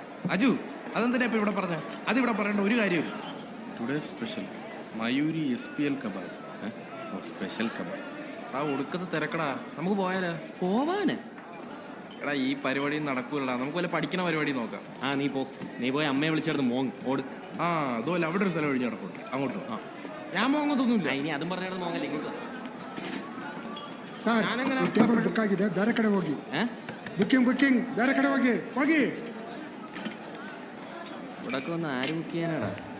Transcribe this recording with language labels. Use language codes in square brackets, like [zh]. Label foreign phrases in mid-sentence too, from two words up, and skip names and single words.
[ml] അജു അതെന്തിനാ ഇപ്പൊ ഇവിടെ പറഞ്ഞ അതിവിടെ പറയേണ്ട ഒരു കാര്യമില്ല [en] today special [ml] മയൂരി SPL കബാബ് [en] special kebab [ml] ആ ഒടുക്കത്തെ തിരക്കടാ നമുക്ക് പോയാലോ പോവാന് എടാ ഈ പരിപാടി നടക്കൂലടാ നമുക്ക് വല്ല പഠിക്കുന്ന പരിപാടി നോക്കാം നീ പോയി അമ്മയെ വിളിച്ചെടുത്ത് മോങ് ഓട് അതുപോലെ അവിടെ ഒരു സ്ഥലം ഒഴിഞ്ഞ് നടക്കൂട്ടെ അങ്ങോട്ട് ഞാൻ മോങ്ങത്തൊന്നുമില്ല ഇനി അതും പറഞ്ഞിടന്ന് മോങ്ങല്ലേ ഇങ്ങോട്ട് [kn] ಸರ್ [en] table book [kn] ಆಗಿದೆ ಬೇರೆ ಕಡೆ ಹೋಗಿ ಬುಕ್ಕಿಂಗ್ ಬೇರೆ ಕಡೆ ಹೋಗಿ [ml] ഇവിടെ വന്ന് ആര് ബുക്ക് ചെയ്യാനാടാ